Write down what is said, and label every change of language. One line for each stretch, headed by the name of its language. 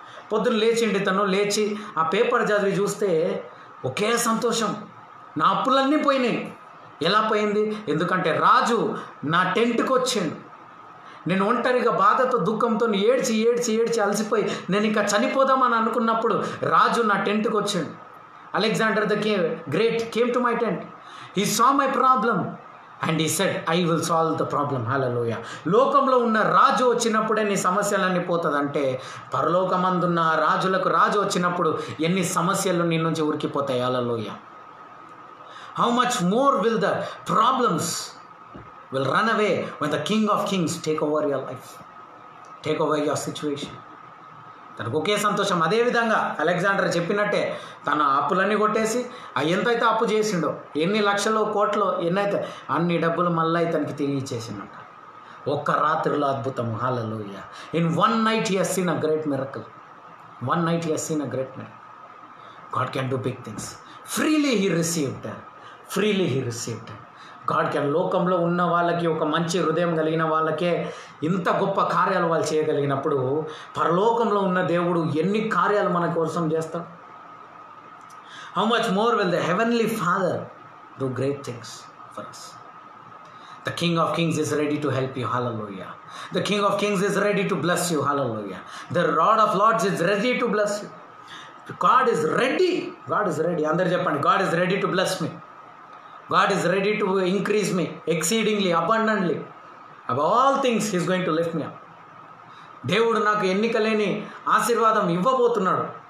Telugu: పొద్దున్న లేచిండి తను, లేచి ఆ పేపర్ చదివి చూస్తే ఒకే సంతోషం, నా అప్పులన్నీ పోయినాయి. ఎలా పోయింది? ఎందుకంటే రాజు నా టెంట్కి వచ్చిండు. నేను ఒంటరిగా బాధతో దుఃఖంతో ఏడ్చి ఏడ్చి ఏడ్చి అలసిపోయి నేను ఇంకా చనిపోదామని అనుకున్నప్పుడు రాజు నా టెంట్కి వచ్చిండు.
English: Alexander the Great came to my tent. He saw my problem and he said, I will solve the problem. Hallelujah.
Telugu: లోకంలో ఉన్న రాజు వచ్చినప్పుడే నీ సమస్యలన్నీ పోతుందంటే పరలోకమందున్న రాజులకు రాజు వచ్చినప్పుడు ఎన్ని సమస్యలు నీ నుంచి ఉరికిపోతాయి.
English: Hallelujah. How much more will the problems will run away when the King of Kings take over your life, take over your situation.
Telugu: తనకు ఒకే సంతోషం. అదేవిధంగా అలెగ్జాండర్ చెప్పినట్టే తన అప్పులన్నీ కొట్టేసి ఎంతైతే అప్పు చేసిండో, ఎన్ని లక్షలు కోట్లు ఎన్నైతే అన్ని డబ్బులు మళ్ళీ ఇతనికి తిరిగి ఇచ్చేసిండట ఒక్క రాత్రిలో. అద్భుతం.
English: Hallelujah. In one night he has seen a great miracle. One night he has seen a great miracle. God can do big things. Freely he received. Freely he received. God can.
Telugu: లోకంలో ఉన్న వాళ్ళకి, ఒక మంచి హృదయం కలిగిన వాళ్ళకే ఇంత గొప్ప కార్యాలు వాళ్ళు చేయగలిగినప్పుడు పరలోకంలో ఉన్న దేవుడు ఎన్ని కార్యాలు మన కోసం చేస్తాడు.
English: How much more will the heavenly Father do great things for us. The King of Kings is ready to help you. Hallelujah. The King of Kings is ready to bless you. Hallelujah. The Lord of Lords is ready to bless you. God is ready. God is ready.
Telugu: Andaru cheppandi,
English: God is ready to bless me. God is ready to increase me exceedingly, abundantly. Above all things, He is going to lift me up.
Telugu: దేవుడు నాకు ఎన్నికలేని ఆశీర్వాదం ఇవ్వబోతున్నాడు.